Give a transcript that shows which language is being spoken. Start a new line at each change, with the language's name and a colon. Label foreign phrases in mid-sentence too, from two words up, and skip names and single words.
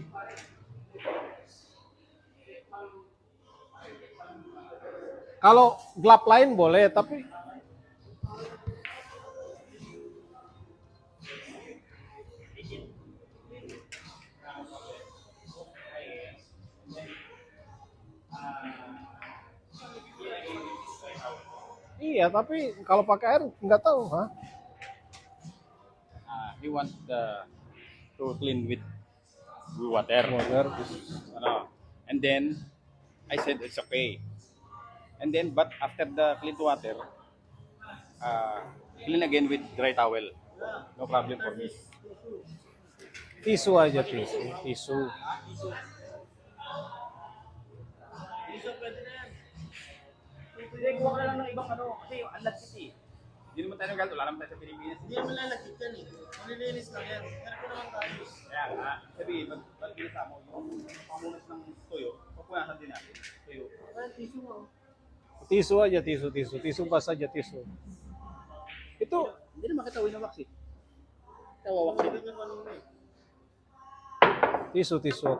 Indonesian: Kalau glove lain boleh, tapi iya, tapi kalau pakai air nggak tahu, ha?
English: He want to clean with water. Water. And then I said it's okay. And then, but after the clean water, clean again with dry towel. No problem for me.
Indonesian: Tisu aja, tisu.
Filipino: Hindi, kuha ka lang ng ibang ano, kasi ang lagkit eh. Hindi naman tayo nagagawa, wala naman tayo sa Pilipinas. Hindi naman lalagkit yan eh. Malilinis lang yan. Pero ko naman tayo. Kaya nga, sabihin, pag mo, yung pamunas ng tuyo, papunasan din natin. Tuyo. Tissue mo.
Indonesian: Tisu aja, tisu. Tisu basah aja, tisu. Itu
Filipino: Hindi naman kita na wax eh. Kita wawaksin. Hindi naman ano eh.
Indonesian: tisu.